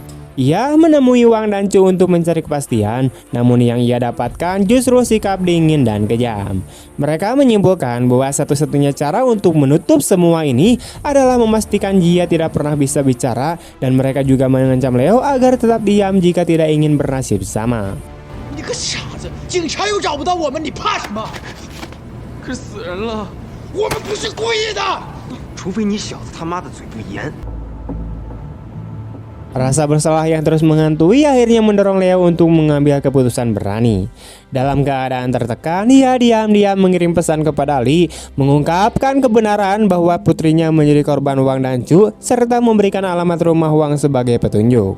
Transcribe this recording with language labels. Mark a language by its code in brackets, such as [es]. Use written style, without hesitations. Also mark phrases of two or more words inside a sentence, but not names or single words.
[id] Ia menemui Wang dan Chu untuk mencari kepastian, namun yang ia dapatkan justru sikap dingin dan kejam. Mereka menyimpulkan bahwa satu-satunya cara untuk menutup semua ini adalah memastikan Jia tidak pernah bisa bicara, dan mereka juga mengancam Leo agar tetap diam jika tidak ingin bernasib sama. [zh] 你个傻子，警察又找不到我们，你怕什么？可是死人了，我们不是故意的。除非你小子他妈的嘴不严。 [id] Rasa bersalah yang terus menghantui akhirnya mendorong Leo untuk mengambil keputusan berani. Dalam keadaan tertekan, ia diam-diam mengirim pesan kepada Lee, mengungkapkan kebenaran bahwa putrinya menjadi korban Wang dan Chu, serta memberikan alamat rumah Wang sebagai petunjuk.